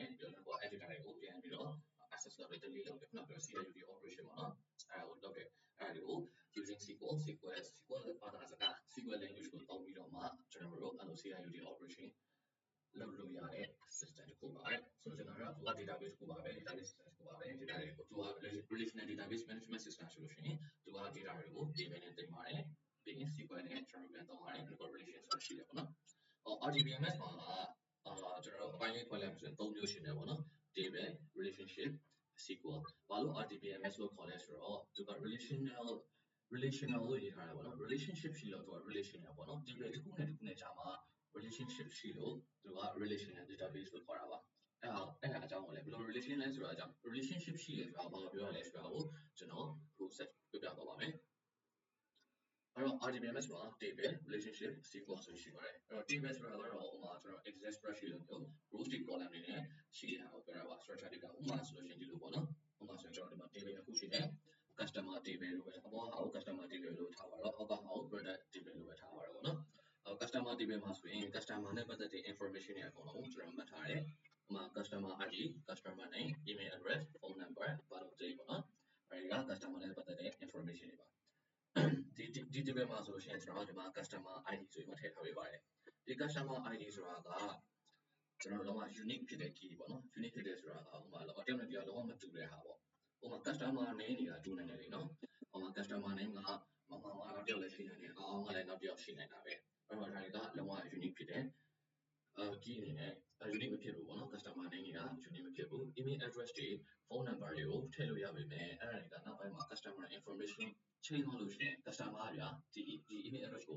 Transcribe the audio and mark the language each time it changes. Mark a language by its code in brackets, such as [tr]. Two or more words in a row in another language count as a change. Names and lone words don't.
[my] ပြီးတော့အဲ့ data တွေကိုပြန်ပြီးတော့ access လုပ်တယ် delete လုပ်တယ်ခုနကပြော [en] CIUD operation [my] ပေါ့နော်အဲ့ဒါကိုလုပ်တယ်အဲ့ဒါတွေကို [en] using SQL [my] ဘာသာစကား [en] SQL language [my] ကိုသုံးပြီးတော့မှကျွန်တော်တို့အဲ့လို [en] CIUD operation [my] လုပ်လို့ရတဲ့ system တစ်ခုပါဆိုတော့ကျွန်တော်တို့က database ကိုပါပဲ [en] database system [my] ကိုပါပဲ data တွေကိုသူက [en] relational database management system [my] ဆိုလို့ရှိရင်သူ က data တွေကို table နဲ့တင်ပါတယ်ပြီးရင် SQL နဲ့ကျွန်တော်ပြန်သုံးပါတယ် relation ဆိုတာရှိတယ်ပေါ့နော်RDBMS မှာကျွန်တော်တို့အပိုင်းလေးခွဲလိုက်ပြီးဆိုရင်3မျိုးရှိနေပေါ့နော် [en] table relationship SQL [my] ဘာလို့ RDBMS လို့ခေါ်လဲဆိုတော့သူက relational လို့ရေးထားတာပေါ့နော် relationship ရှိ လို့သူက relational ပေါ့နော် table တစ်ခုနဲ့တစ်ခုနဲ့ကြားမှာ relationship ရှိလို့သူက [en] relational database [my] လို့ခေါ်တာပါအဲ့ဒါအကြောင်းကိုလည်းဘယ်လို relation လဲဆိုတာအကြောင်း relationship ရှိတယ်ဆိုတာဘာပြောရလဲဆိုတာကိုကျွန်တော် process ပြပြသွားပါမယ်အဲ့တော့ RDBMS မှာ [en] table relationship SQL [my] ဆိုရှိပါတယ်အဲ့တော့ table ဆိုတာကတော့ဥပမာကျွန်တော် [en] Excel spreadsheet [my] လို့မျိုး rows တွေ column တွေနဲ့ရှိတဲ့ဟာကိုပြောတာပါ [en] structure data [my] ဥပမာဆိုလို့ရှိရင်ဒီလိုပေါ့နော်ဥပမာဆိုရင်ကျွန်တော်ဒီမှာ table တစ်ခုရှိတယ် [en] customer table [my] လို့ပဲအပေါ်ဟာကို [en] customer table [my] လို့ထားပါတော့အောက်ကဟာကို [en] product table [my] လို့ပဲထားပါတော့ပေါ့နော် [en] customer table [my] မှာဆိုရင် customer နဲ့ပတ်သက်တဲ့ information တွေအကုန်လုံးကျွန်တော်မှတ်ထားတယ်ဥပမာ [en] customer ID customer name email address phone number birthday [my] ပေါ့နော်အဲဒီက customer နဲ့ပတ်သက်တဲ့ information တွေပါဒီ table မှာဆိုလို့ရှိရင်ကျွန်တော်ဒီမှာ [en] customer ID [my] ဆိုပြီးမှထည့်ထားပေးပါတယ်ဒီ [en] customer ID [my] ဆိုတာက ကျွန်တော်လုံးဝ unique ဖြစ်တဲ့ key ပေါ့နော် unique ဖြစ်တဲ့ဆိုတာကဥပမာတော့တယောက်နဲ့တယောက်လုံးဝမတူတဲ့ဟာပေါ့ဥပမာ [en] customer name [my] နေတာတူနေတယ်လေနော်ဥပမာ [en] customer name [my] ကမမနောက်တယောက်လည်းရှိနေတယ်အောင်ကလည်းနောက်တယောက်ရှိနေတာပဲအဲ့တော့ဒါတွေကလုံးဝ unique ဖြစ်တယ်key အနေနဲ့unique မဖြစ်ဘူးပေါ့နော် [en] customer name [my] တွေက unique မဖြစ်ဘူး [en] email address [my] တွေ [en] phone number [my] တွေကိုထည့်လို့ရပါမယ်အဲ့ဒါတွေကနောက်ပိုင်းမှာ [en] customer information [my] ချိန်သွားလို့ရှိရင် customer ကဒီ [en] email address [my] ကို